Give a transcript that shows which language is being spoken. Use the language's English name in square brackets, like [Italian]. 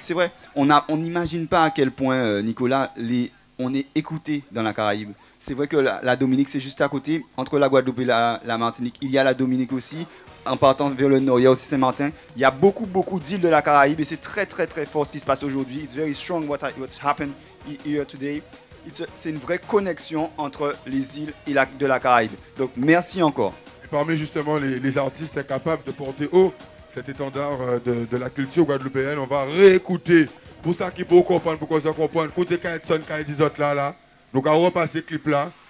[French] C'est vrai, on n'imagine pas à quel point, Nicolas, on est écouté dans la Caraïbe. C'est vrai que la Dominique, c'est juste à côté, entre la Guadeloupe et la Martinique. Il y a la Dominique aussi. En partant vers le nord, il y a aussi Saint-Martin. Il y a beaucoup d'îles de la Caraïbe et c'est très fort ce qui se passe aujourd'hui. [English] It's very strong what's happened here today. [French] C'est une vraie connexion entre les îles et de la Caraïbe. Donc merci encore. Et parmi justement les artistes capables de porter haut cet étendard de la culture guadeloupéenne, on va réécouter pour ça qui peut comprendre, pour qu'on se comprenne. Écoutez quand Edson, quand il dit autres là. Donc on va repasser ce clip là.